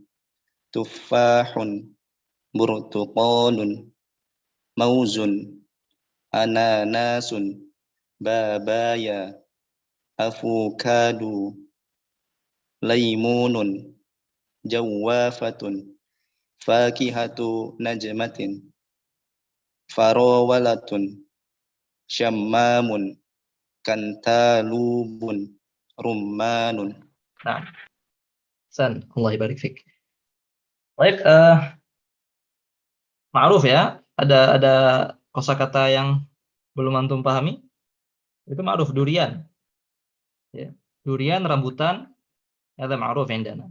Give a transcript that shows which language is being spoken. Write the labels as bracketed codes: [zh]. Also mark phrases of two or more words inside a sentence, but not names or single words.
[ar] تفاحٌ، برتقالٌ، موزٌ، أناناسٌ، بابايا، avocado، ليمونٌ، جوافةٌ، فاكهةُ نجمةٍ، فراولةٌ، شمامٌ، كنتالوبٌ، رمانٌ. [id] Nah, San, [ar] الله بارك فيك. [id] Baik, ma'ruf ya. Ada kosakata yang belum antum pahami. Itu ma'ruf, durian. Ya. Durian, rambutan, ada [ar] معروف عندنا.